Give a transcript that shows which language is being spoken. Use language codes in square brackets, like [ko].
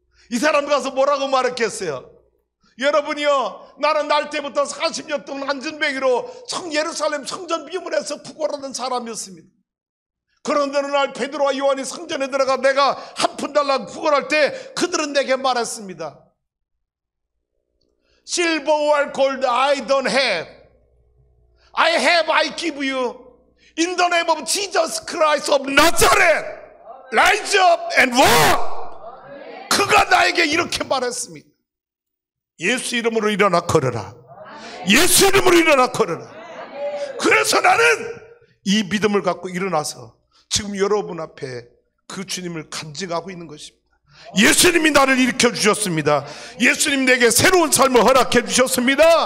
[ko] 이 사람 가서 뭐라고 말했겠어요? 여러분이요, 나는 날 때부터 40년 동안 안전뱅이로 예루살렘 성전 비문에서 구걸하는 사람이었습니다. 그런데 어느 날 베드로와 요한이 성전에 들어가 내가 한 푼 달라고 구걸할 때 그들은 내게 말했습니다. [en] Silver or gold I don't have. I have, I give you. In the name of Jesus Christ of Nazareth, rise up and walk. [ko] 그가 나에게 이렇게 말했습니다. 예수 이름으로 일어나 걸어라. 예수 이름으로 일어나 걸어라. 그래서 나는 이 믿음을 갖고 일어나서 지금 여러분 앞에 그 주님을 간증하고 있는 것입니다. 예수님이 나를 일으켜 주셨습니다. 예수님 내게 새로운 삶을 허락해 주셨습니다.